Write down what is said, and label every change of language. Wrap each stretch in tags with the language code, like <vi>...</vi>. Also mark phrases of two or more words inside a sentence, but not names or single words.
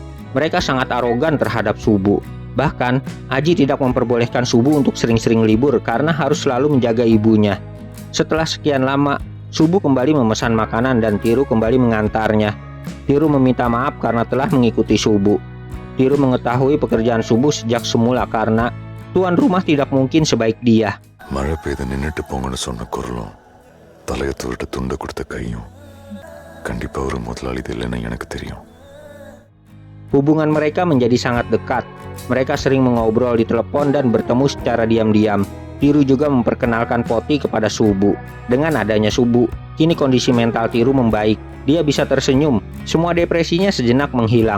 <id>Mereka sangat arogan terhadap Subu. Bahkan, Aji tidak memperbolehkan Subu untuk sering-sering libur karena harus selalu menjaga ibunya. Setelah sekian lama, Subu kembali memesan makanan dan Tiru kembali mengantarnya. Tiru meminta maaf karena telah mengikuti Subu. Tiru mengetahui pekerjaan Subu sejak semula karena tuan rumah tidak mungkin sebaik dia.</id> <ta>மழை பெய்து நின்னுட்டு போங்கன்னு சொன்ன குரலும் தலையை துருட்டு துண்டை கொடுத்த கையும் கண்டிப்பா ஒரு முதலாளி இது இல்லைன்னு எனக்கு தெரியும்.</ta> <id>Hubungan mereka menjadi sangat dekat. Mereka sering mengobrol di telepon dan bertemu secara diam-diam. Tiru juga memperkenalkan Poti kepada Subu. Dengan adanya Subu, kini kondisi mental Tiru membaik. Dia bisa tersenyum, semua depresinya sejenak menghilang.</id>